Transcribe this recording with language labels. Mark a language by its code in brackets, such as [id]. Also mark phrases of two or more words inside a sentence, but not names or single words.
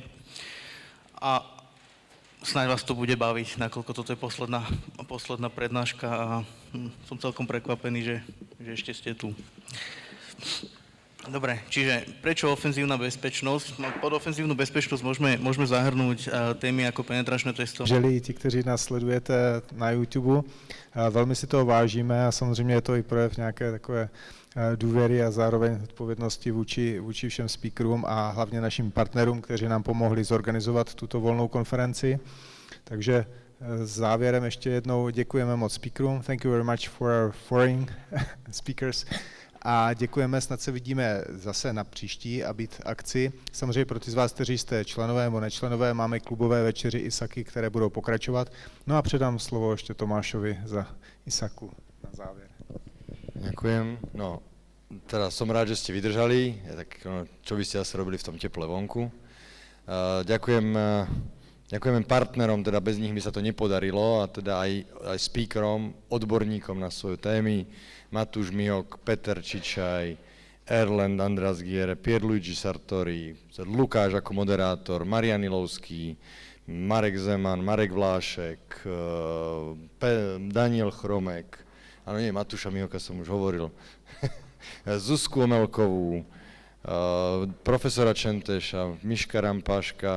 [sk] A snáď vás to bude baviť, nakoľko toto je posledná prednáška a som celkom prekvapený, že ešte ste tu. Dobre, čiže prečo ofenzívna bezpečnosť? Pod ofenzívnu bezpečnosť môžeme zahrnúť témy ako penetračné testování. [cs] Želi ti, kteří nás sledujete na YouTube, velmi si toho vážíme a samozřejmě je to i projev nějaké takové důvěry a zároveň odpovědnosti vůči všem speakerům a hlavně našim partnerům, kteří nám pomohli zorganizovat tuto volnou konferenci. Takže závěrem ještě jednou děkujeme moc speakerům. [en] Thank you very much for our foreign speakers. [cs] A děkujeme, snad se vidíme zase na příští akci. Samozřejmě pro ty z vás, kteří jste členové nebo nečlenové, máme klubové večeři ISAKy, které budou pokračovat. No a předám slovo ještě Tomášovi za ISAKu na závěr. [sk] Ďakujem. No, teda som rád, že ste vydržali, tak čo by ste asi robili v tom teple vonku. Ďakujem partnerom, teda bez nich by sa to nepodarilo, a teda aj speakerom, odborníkom na svoje témy, Matúš Mihok, Peter Čičaj, Erlend Andreas Giere, Pierluigi Sartori, Lukáš ako moderátor, Marian Ilovský, Marek Zeman, Marek Vlášek, Daniel Chromek, áno nie, Matúša Mihoka som už hovoril, Zuzku Omelkovú, profesora Čenteša, Miška Rampáška.